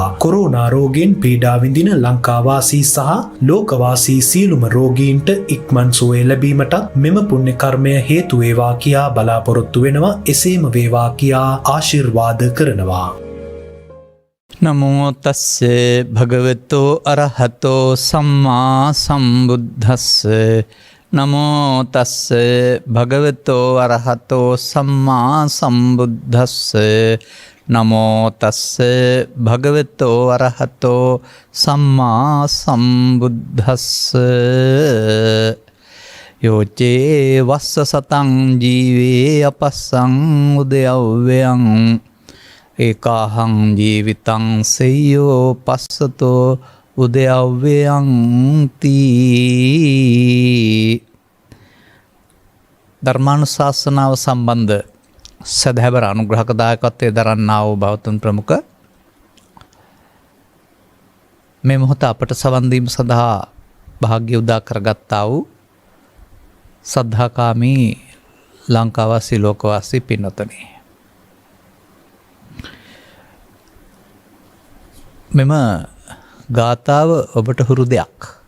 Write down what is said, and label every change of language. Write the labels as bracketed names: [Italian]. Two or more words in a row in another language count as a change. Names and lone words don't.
[Sinhala] කොරෝනා රෝගයෙන් පීඩා විඳින ලංකාවාසී සහ ලෝකවාසී සියලුම රෝගීන්ට ඉක්මන් සුවය ලැබීමටත් මෙම පුණ්‍ය කර්මය හේතු වේවා කියා බලාපොරොත්තු වෙනවා. එසේම වේවා කියා ආශිර්වාද කරනවා. [Pali] නමෝ තස්සේ භගවතෝ අරහතෝ සම්මා සම්බුද්දස්ස. නමෝ තස්සේ භගවතෝ අරහතෝ සම්මා සම්බුද්දස්ස. නමෝ තස්සේ භගවතෝ අරහතෝ සම්මා සම්බුද්දස්ස. යෝචේ වස්ස සතං ජීවේ අපස්සං උදයව්වයං ඒකාහං ජීවිතං සෙය්‍යෝ පස්සතෝ උදයව්වයං තී. [Sinhala] ධර්මානුශාසනාව සම්බන්ධ සදහැවර අනුග්‍රහක දායකත්වයේ දරන්නා වූ බෞද්ධ ප්‍රමුඛ මේ මොහොත අපට සවන් දීම සඳහා වාසනාව උදා කරගත්තා වූ සද්ධාකාමී ලංකාවාසී ලෝකවාසී පින්වතුනි, මෙම ගාථාව ඔබට හුරු දෙයක්.